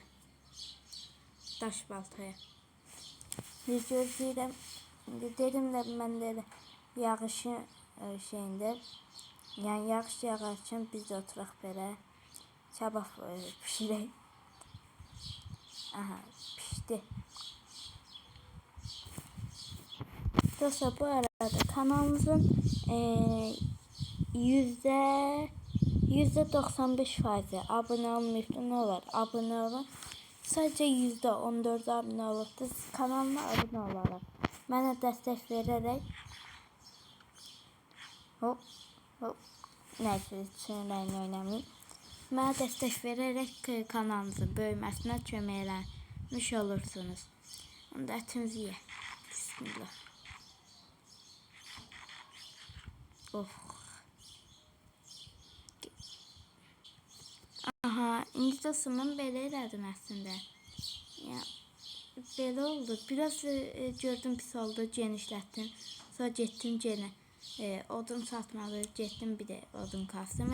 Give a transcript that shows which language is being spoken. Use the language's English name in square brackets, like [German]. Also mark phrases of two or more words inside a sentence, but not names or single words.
[Azerbaijani] Daş baltaya. Gözləyirəm. Dedim də mən də yağışın şeyində. Yəni yağış yağarkən biz də oturaq belə. Sabah pişirək. Aha, pişdi. [Turkish] Bitti. Dostlar bu arada kanalımızın %95% abone olmayıp ne olur abone olun. Sadece %14 abone olup kanalıma abone olarak bana destek vererek hop neyse sinirlerini oynamayayım. Bana destek vererek kanalımızın büyümesine çömeylenmiş olursunuz. Onu da etimizi ye. Bismillah. Oh. [Azerbaijani] Aha, indi dostum belə elədim əslində. Ya, belə oldu. Biraz gördüm pis oldu, genişlətdim. Sonra getdim yenə odun satmalı, getdim bir də odun kastım.